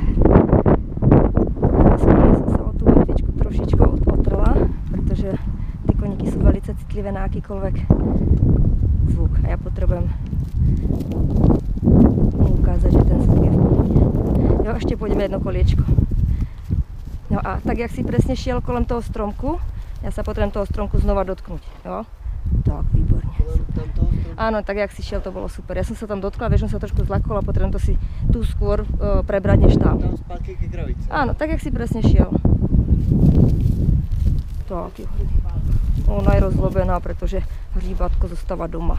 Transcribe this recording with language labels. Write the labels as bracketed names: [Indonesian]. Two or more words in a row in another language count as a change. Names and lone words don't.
[Czech] Já jsem se o tu vetvičku trošičku otrla, protože ty koníky jsou velice citlivé na jakýkoliv zvuk a já potřebuji mu ukázat, že ten zvuk je v pohodě. Jo, ještě půjdeme jedno koliečko. No a tak, jak si přesně šel kolem toho stromku, já se potřebuji toho stromku znova dotknout, jo? Tak, výborně. [Slovak] Áno, tak jak si šiel, to bolo super. Ja som sa tam dotkla, vieš, som sa trošku zlakol a potrebujem to si tu skôr prebrať než tam. [Czech] Tam zpátky ke kravici. [Slovak] Áno, tak jak si presne šiel. [Czech] Tak, jo. [Slovak] Ona je rozlobená, pretože hříbatko zostáva doma.